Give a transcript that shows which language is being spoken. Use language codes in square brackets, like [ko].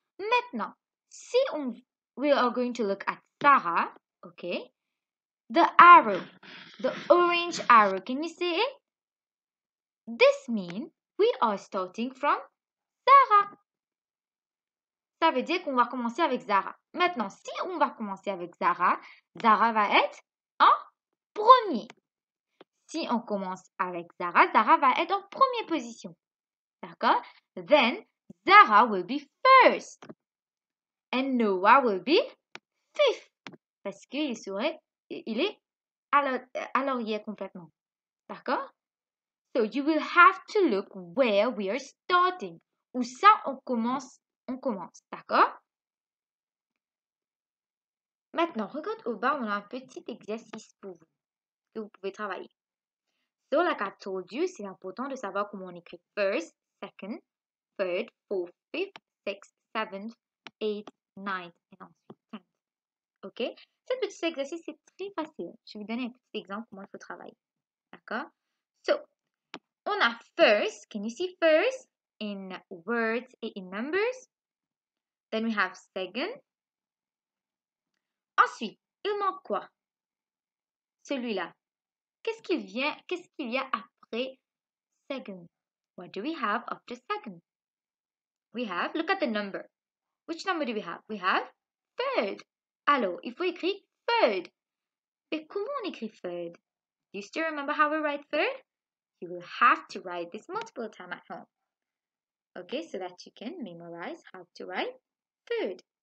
[fr] Maintenant, si [en] we are going to look at Sarah, okay? The arrow, the orange arrow, can you see it? This means we are starting from Sarah. [fr] Ça veut dire qu'on va commencer avec Zara. Maintenant, si on va commencer avec Zara, Zara va être en premier. Si on commence avec Zara, Zara va être en première position. D'accord? [en] Then, Zara will be first. And Noah will be fifth. [fr] Parce qu'il est à l'arrière complètement. D'accord? [en] So, you will have to look where we are starting. [fr] Où ça, on commence. D'accord? Maintenant, regarde au bas, on a un petit exercice pour vous que vous pouvez travailler. [en] So, like I told you, [fr] c'est important de savoir comment on écrit [en] first, second, third, fourth, fifth, sixth, seventh, eighth, ninth, [fr] et ensuite [en] 10th. OK? [fr] Ce petit exercice, c'est très facile. Je vais vous donner un petit exemple comment il faut travailler. D'accord? So, on a first. [en] Can you see first in words et in numbers? Then we have second. [fr] Ensuite, il manque quoi? Celui-là. Qu'est-ce qui vient après second? [en] What do we have after second? we have, look at the number. Which number do we have? We have third. [fr] Alors, il faut écrire third. Et comment on écrit third? [en] Do you still remember how we write third? You will have to write this multiple times at home. Okay, so that you can memorize how to write third.